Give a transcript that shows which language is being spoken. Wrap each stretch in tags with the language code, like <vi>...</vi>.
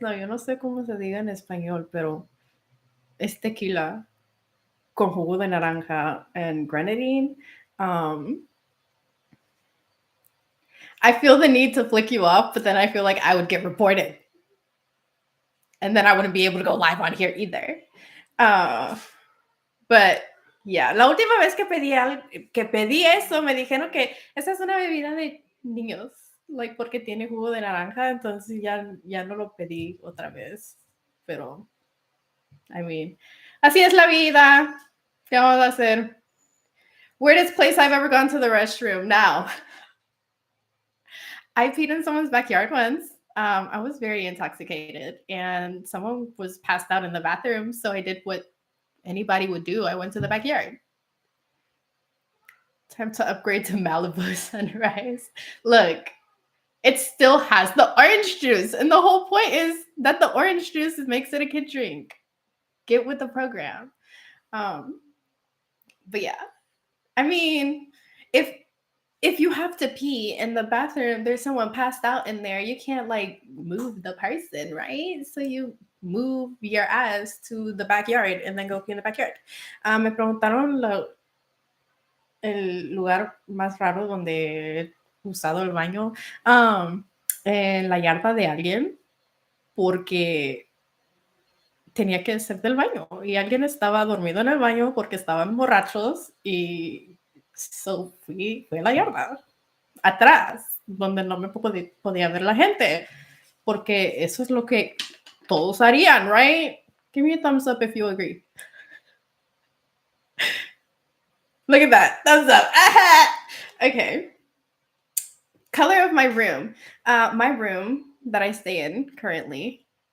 <es>No, yo no sé cómo se diga en español, pero es tequila con jugo de naranja</es> <en>and grenadine. I feel the need to flick you off, but then I feel like I would get reported. And then I wouldn't be able to go live on here either. But yeah,</en> <es>la última vez que pedí eso, me dijeron que esa es una bebida de niños, like, porque tiene jugo de naranja, entonces ya no lo pedí otra vez. Pero,</es> <en>I mean,</en> <es>así es la vida. ¿Qué vamos a hacer?</es> <en>Weirdest place I've ever gone to the restroom. Now, I peed in someone's backyard once. I was very intoxicated, and someone was passed out in the bathroom, so I did what anybody would do. I went to the backyard. Time to upgrade to Malibu Sunrise. Look, it still has the orange juice, and the whole point is that the orange juice makes it a kid drink. Get with the program. But yeah, I mean, if you have to pee in the bathroom, there's someone passed out in there, you can't like move the person, right? So you move your ass to the backyard and then go pee in the backyard.</en> <es>Me preguntaron el lugar más raro donde he usado el baño, en la yarda de alguien, porque tenía que ser del baño y alguien estaba dormido en el baño porque estaban borrachos y so fui a la yarda atrás, donde no me podía ver la gente, porque eso es lo que todos harían, right?</es> <en>Give me a thumbs up if you agree. Look at that, thumbs up. Okay. Color of my room. My room that I stay in currently</en>